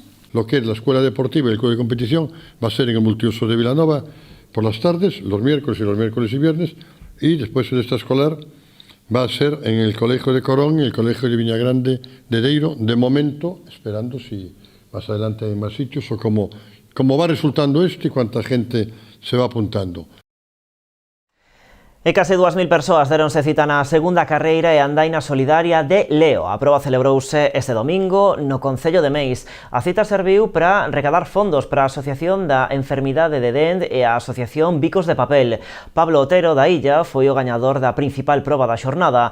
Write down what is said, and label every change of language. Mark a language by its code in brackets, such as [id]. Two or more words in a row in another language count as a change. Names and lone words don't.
[es] Lo que es la escuela deportiva y el club de competición va a ser en el multiuso de Vilanova por las tardes, los miércoles y viernes, y después el extraescolar va a ser en el colegio de Corón y el colegio de Villagrande de Deiro, de momento, esperando si más adelante hay más sitios o cómo va resultando esto y cuánta gente se va apuntando. [gl] E case 2.000 persoas deronse cita na segunda carreira e andaina solidaria de Leo. A proba celebrouse este domingo no Concello de Meis. A cita serviu para recadar fondos para a Asociación da Enfermidade de Dent e a Asociación Bicos de Papel. Pablo Otero da Illa foi o gañador da principal proba da xornada.